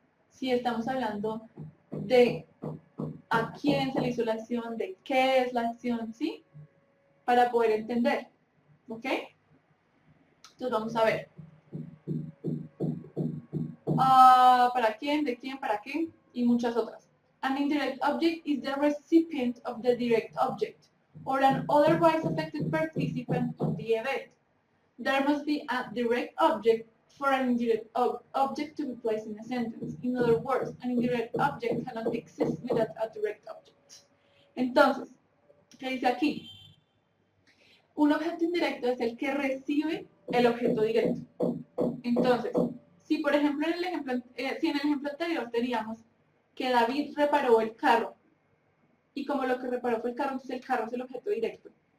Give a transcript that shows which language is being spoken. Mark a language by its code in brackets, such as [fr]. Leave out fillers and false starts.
[es] Si estamos hablando de a quién se le hizo la acción, de qué es la acción, ¿sí? Para poder entender, ¿ok? Entonces vamos a ver. ¿Para quién, de quién, para qué? Y muchas otras. [en] An indirect object is the recipient of the direct object, or an otherwise affected participant of the event. There must be a direct object for an indirect object to be placed in a sentence. In other words, an indirect object cannot exist without a direct object. [es] Entonces, ¿qué dice aquí? Un objeto indirecto es el que recibe el objeto directo. Entonces, si por ejemplo si en el ejemplo anterior teníamos que David reparó el carro, y como lo que reparó fue el carro, entonces el carro es el objeto directo.